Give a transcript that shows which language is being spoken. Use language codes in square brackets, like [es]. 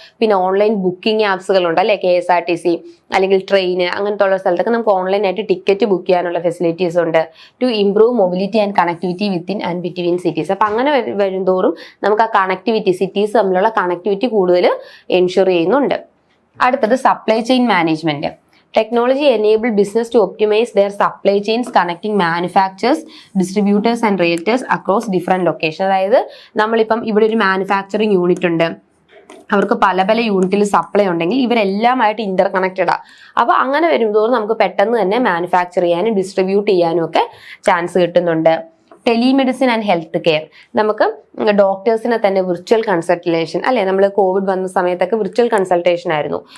[ml] പിന്നെ online booking ആപ്സുകളുണ്ട് അല്ലെ, KSRTC അല്ലെങ്കിൽ ട്രെയിൻ, അങ്ങനത്തെ ഉള്ള സ്ഥലത്തൊക്കെ നമുക്ക് ഓൺലൈനായിട്ട് ടിക്കറ്റ് ബുക്ക് ചെയ്യാനുള്ള ഫെസിലിറ്റീസ് ഉണ്ട്. [en] To improve mobility and connectivity within and between cities. [ml] അപ്പൊ അങ്ങനെ വരുന്തോറും നമുക്ക് ആ കണക്ടിവിറ്റി, സിറ്റീസ് തമ്മിലുള്ള കണക്ടിവിറ്റി കൂടുതൽ എൻഷുർ ചെയ്യുന്നുണ്ട്. അടുത്തത് supply chain management. [en] Technology enable business to optimize their supply chains, connecting manufacturers, distributors and retailers across different locations. [ml] അതായത് നമ്മളിപ്പം ഇവിടെ ഒരു മാനുഫാക്ചറിങ് യൂണിറ്റ് ഉണ്ട്, അവർക്ക് പല പല യൂണിറ്റിൽ സപ്ലൈ ഉണ്ടെങ്കിൽ ഇവരെല്ലാമായിട്ട് ഇന്റർ കണക്റ്റഡാ. അപ്പൊ അങ്ങനെ വരുമ്പോഴും നമുക്ക് പെട്ടെന്ന് തന്നെ മാനുഫാക്ചർ ചെയ്യാനും ഡിസ്ട്രിബ്യൂട്ട് ചെയ്യാനും ഒക്കെ ചാൻസ് കിട്ടുന്നുണ്ട്. ടെലിമെഡിസിൻ ആൻഡ് ഹെൽത്ത് കെയർ, നമുക്ക് ഡോക്ടേഴ്സിനെ തന്നെ വിർച്വൽ കൺസൾട്ടേഷൻ അല്ലെ, നമ്മൾ കോവിഡ് വന്ന സമയത്തൊക്കെ വിർച്വൽ കൺസൾട്ടേഷൻ ആയിരുന്നു.